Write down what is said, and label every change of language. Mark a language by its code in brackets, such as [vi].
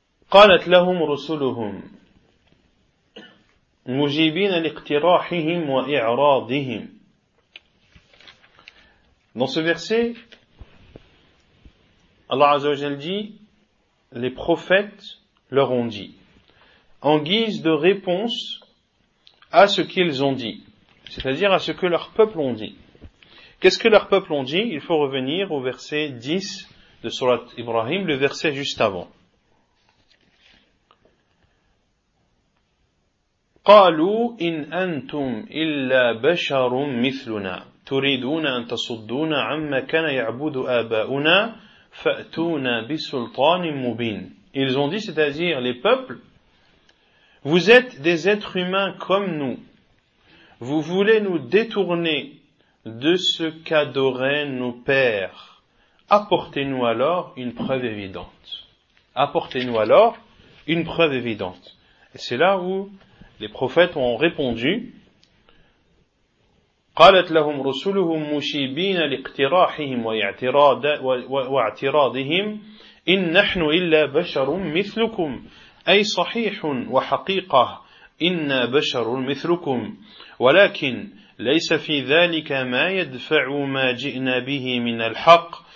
[ar] قالت لهم رسلهم مجيبين لاقتراحهم وإعراضهم. [fr] Dans ce verset, Allah Azza wa Jalla dit, les prophètes leur ont dit, en guise de réponse à ce qu'ils ont dit, c'est-à-dire à ce que leur peuple ont dit. Qu'est-ce que leur peuple ont dit? Il faut revenir au verset 10 de Surat Ibrahim, le verset juste avant. [ar] قالوا إن أنتم إلا بشر مثلنا تريدون أن تصدونا عما كان يعبد آباؤنا فأتونا بسلطان مبين. [fr] Ils ont dit, c'est-à-dire les peuples, Vous êtes des êtres humains comme nous. Vous voulez nous détourner de ce qu'adoraient nos pères. Apportez-nous alors une preuve évidente. Apportez-nous alors une preuve évidente. Et c'est là où les prophètes ont répondu. [ar] قالت لهم رسلهم مشيبين لاقتراحهم واعتراضهم إن نحن إلا بشر مثلكم أي صحيح وحقيقة إن بشر مثلكم ولكن ليس في ذلك ما يدفع ما جئنا به من الحق